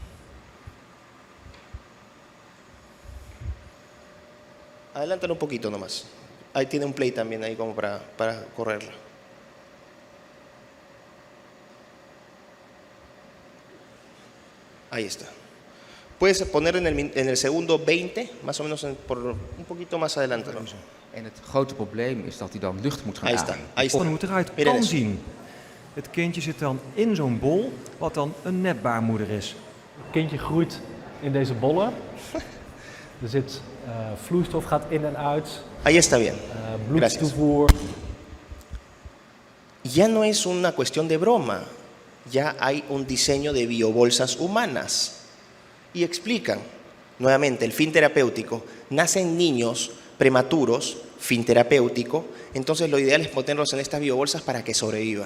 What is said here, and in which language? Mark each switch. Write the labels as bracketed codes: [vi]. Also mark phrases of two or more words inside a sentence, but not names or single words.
[es] Adelántalo un poquito nomás. Ahí tiene un play también ahí como para correrla. Ahí está. Puedes poner en el segundo 20, más o menos por un poquito más adelante. [nl] En het grote probleem is dat hij dan lucht moet gaan ademen. [es] Ahí está. [nl] Hoe het eruit kan zien. Het kindje zit dan in zo'n bol, wat dan een nepbaarmoeder is. Het kindje groeit in deze bollen. Er zit vloeistof, gaat in en uit. [es] Ahí está bien. [nl] Bloedtoevoer. [es] ya no es una cuestión de broma, ya hay un diseño de biobolsas humanas. Y explican, nuevamente, el fin terapéutico. Nacen niños prematuros, fin terapéutico, entonces lo ideal es ponerlos en estas biobolsas para que sobrevivan.